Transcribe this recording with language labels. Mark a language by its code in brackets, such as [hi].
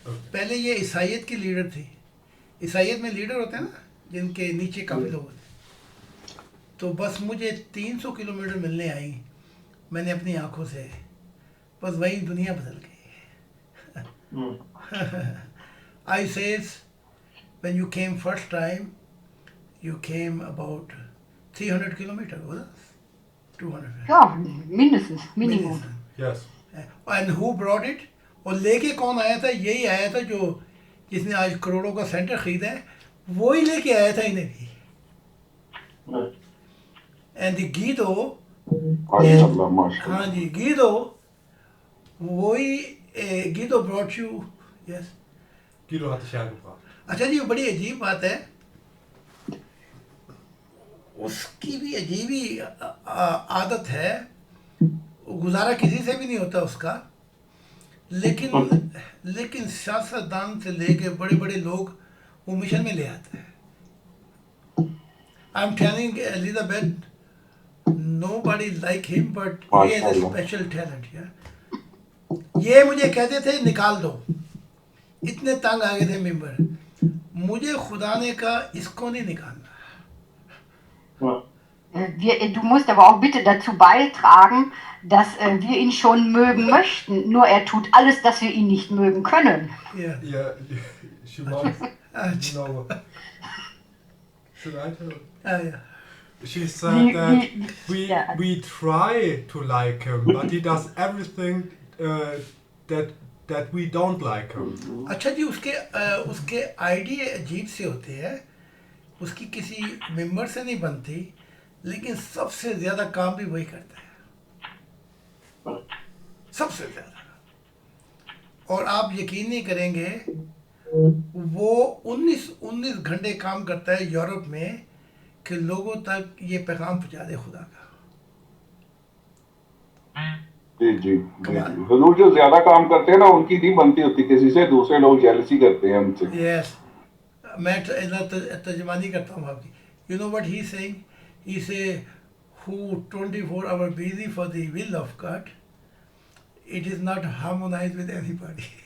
[ur] پہلے یہ عیسائیت کی لیڈر تھی. عیسائیت میں لیڈر ہوتے ہیں نا جن کے نیچے کافی لوگ ہوتے ہیں. تو بس مجھے 300 کلومیٹر ملنے آئی. میں نے اپنی آنکھوں سے بس وہی دنیا بدل گئی. [en] I says when you came first time you came about 300 kilometers, was it? 200. [de] Ja, mindestens, Minimum. [en] Yes. And who brought it? [ur] اور لے کے کون آیا تھا؟ یہی آیا تھا جو جس نے آج کروڑوں کا سینٹر خریدا ہے, وہی لے کے آیا تھا انہیں بھی. [en] and the گیدو, [ur] ماشاء اللہ ماشاء اللہ. ہاں جی گیدو, وہی گیدو [en] brought you. Yes. [de] Guido hat dich hergebracht. [ur] اچھا جی, بڑی عجیب بات ہے, اس کی بھی عجیب ہی عادت ہے, گزارا کسی سے بھی نہیں ہوتا اس کا, لیکن سیاستدان سے لے کے بڑے بڑے لوگ وہ مشن میں لے آتے ہیں. [en] I'm telling Elizabeth, nobody like him, but he has a special talent. [ur] یہ مجھے کہتے تھے نکال دو, اتنے تنگ آ گئے تھے ممبر. مجھے خدا نے کہا اس کو نہیں نکالنا. [de] Du musst aber auch bitte dazu beitragen, dass wir ihn schon mögen möchten. Nur er tut alles, dass wir ihn nicht mögen können. [en] Yeah. Yeah, she wants. No. Should I tell? Yeah. She said that we try to like him, but he does everything that we don't like him. [ur] اچھا جی, اس کے idea عجیب سے ہوتے ہیں. اس کی کسی ممبر سے نہیں بنتی, لیکن سب سے زیادہ کام بھی وہی کرتا ہے, سب سے زیادہ. اور آپ یقین نہیں کریں گے, وہ 19 گھنٹے کام کرتا ہے یورپ میں کہ لوگوں تک یہ پیغام پہنچا دے خدا کا. جی جی حضور جو زیادہ کام کرتے ہیں نا, ان کی نہیں بنتی ہوتی کسی سے, دوسرے لوگ جیلسی کرتے ہیں ان سے. یس, میں ترجمانی کرتا ہوں آپ کی. [en] You know what he saying, he say who 24 hours busy for the will of God, it is not harmonized with anybody.